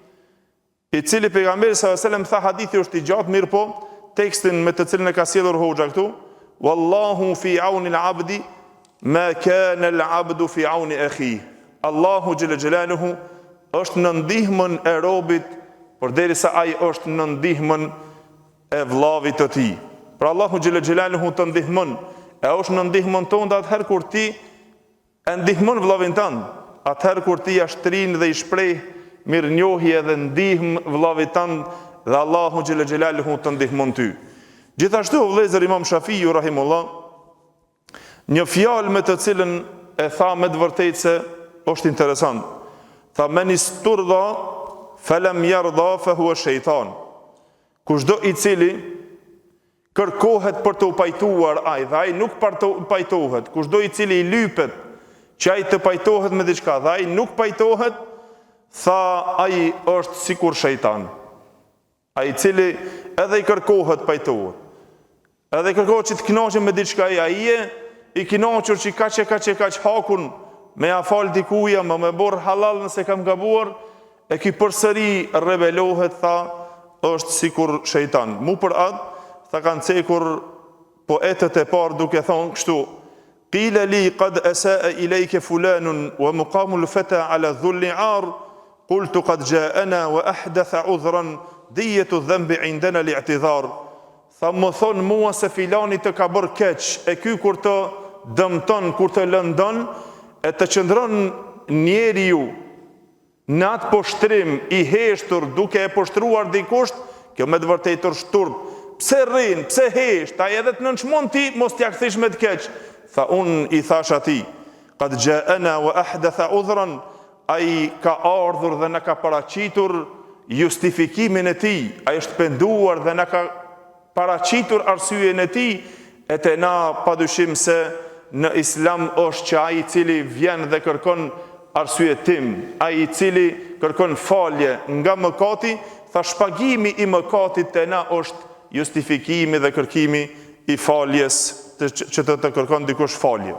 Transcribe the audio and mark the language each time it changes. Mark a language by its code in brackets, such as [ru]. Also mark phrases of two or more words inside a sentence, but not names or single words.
[sq] i cili pejgamberi [ar] صلى الله عليه وسلم [sq] tha, hadithi është i gjatë, mirë po tekstin me të cilën e ka sjellur hoxha këtu: [ar] "والله في عون العبد ما كان العبد في عون أخيه." [sq] Allahu [ar] جل جلاله [sq] është në ndihmën e robit përderisa ai është në ndihmën e vllavit të tij. Pra Allahu [ar] جل جلاله [sq] të ndihmon, e është në ndihmën tonë atëherë kur ti e ndihmon vllavin tënd, atëherë kur ti ja shtrin dhe i shpreh mirënjohje dhe ndihmë vllavit tënd, dhe Allahu [ar] جل جلاله [sq] të ndihmon ty. Gjithashtu vëllezër, Imam Shafiu rahimullah, një fjalë me të cilën e tha me të vërtetë se është interesant. [ar] Tha: "من استرضي فلم يرض فهو شيطان." [sq] Kushdo i cili kërkohet për të pajtuar ai dhe ai nuk pajtohet, kushdo i cili i lypet që ai të pajtohet me diçka dhe ai nuk pajtohet, tha ai është sikur shejtan. Ai i cili edhe i kërkohet pajtohet, edhe i kërkohet që të kënaqet me diçka, ai i kënaqur që kaq hakun me ja fal dikuja, me bor halal nëse kam gabuar, e ky përsëri rebelohet, tha është sikur shejtan. Mu për atë, tha kanë cekur poetët e parë duke thonë kështu: [ar] "قيل لي قد أساء إليك فلان ومقام الفتى على الذل عار قلت قد جاءنا وأحدث عذرا دية الذنب عندنا الاعتذار." [sq] Tha më thonë mua se filani të ka bërë keq, e ky kur të dëmton, kur të lëndon, e të qëndron njeriu në atë poshtrim i heshtur duke e poshtruar dikush, kjo me të vërtetë është turp. Pse rrin, pse hesht, ai edhe të nënçmon ti mos t'ja kthish me të keq. Tha unë i thash atij: [ar] "قد جاءنا وأحدث عذرا." [sq] Ai ka ardhur dhe na ka paraqitur justifikimin e tij, ai është penduar dhe na ka paraqitur arsyeën e tij, e te na padyshim se në Islam është që ai i cili vjen dhe kërkon arsye tim, ai i cili kërkon falje nga mëkati, tha shpagimi i mëkatit te na është justifikimi dhe kërkimi i faljes, që të kërkon dikush falje.